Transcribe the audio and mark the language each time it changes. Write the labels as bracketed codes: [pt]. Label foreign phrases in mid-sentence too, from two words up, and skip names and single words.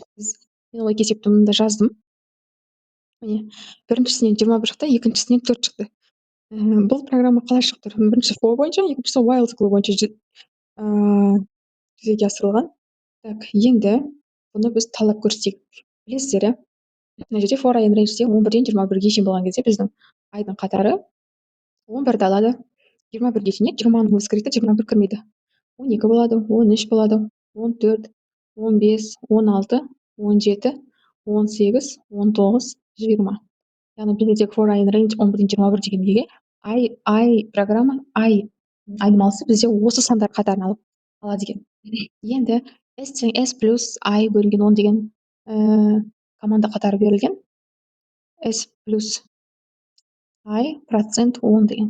[kk] Мен ол есепті мында жаздым. Міне, біріншісінен 21 шықты, екіншісінен 4 шықты. Бұл программа қалай шығып тұр? Бірінші for бойынша, екіншісі while циклы бойынша жүзеге асырылған. Так, енді бұны біз талдап көрсетейік. Білесіздер, мына жерде [en] for i in range [kk] 11-ден 21-ге шейін болған кезде біздің айдың қатары 11-ді алады. 21-ге шейін 20-ның өзі кіреді, 21 кірмейді. 12 болады, 13 болады, 14, 15, 16, 17, 18, 19, 20. Яғни бізде тек [en] for i in range [kk] 11-ден 21 деген неге программа айнымалысы бізде осы сандар қатарын алады екен. Енді s тең s плюс i бөлінген 10 деген команда қатары берілген. S плюс I процент 10 деген.